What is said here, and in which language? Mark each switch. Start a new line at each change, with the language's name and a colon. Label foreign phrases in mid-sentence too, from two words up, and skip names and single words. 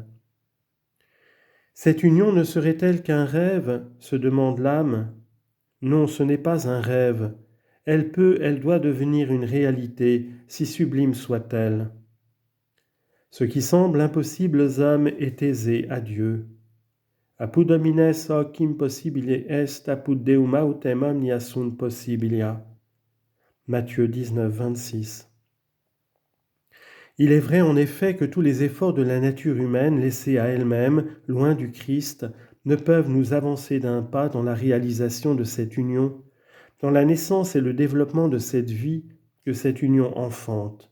French: Cette union ne serait-elle qu'un rêve, se demande l'âme ? Non, ce n'est pas un rêve. Elle doit devenir une réalité, si sublime soit-elle. Ce qui semble impossible aux hommes est aisé à Dieu.
Latin: Apud homines hoc impossibile est, apud Deum autem omnia sunt possibilia.
French: Matthieu 19, 26. Il est vrai en effet que tous les efforts de la nature humaine, laissée à elle-même, loin du Christ, ne peuvent nous avancer d'un pas dans la réalisation de cette union, dans la naissance et le développement de cette vie que cette union enfante.